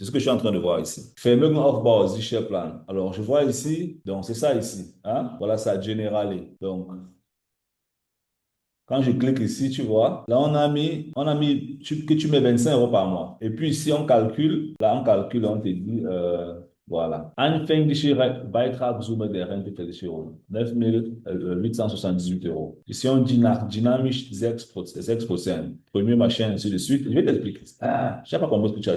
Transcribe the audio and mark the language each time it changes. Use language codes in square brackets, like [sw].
[fr] C'est ce que je suis en train de voir ici. [de] Vermögen Aufbau, Plan. [fr] Alors, je vois ici, donc c'est ça ici. Hein? Voilà ça, Generali. Donc, quand je clique ici, tu vois, là, que tu mets 25 euros par mois. Et puis ici, on te dit, voilà. [de] Anfängliche Beitragssumme der Renteversicherung, 9.878 €. [fr] Ici, on dit [de] nach dynamisch [fr] 6%, 6%, premier machin, ainsi de suite. Je vais t'expliquer. Ah, je sais pas comment ce que tu as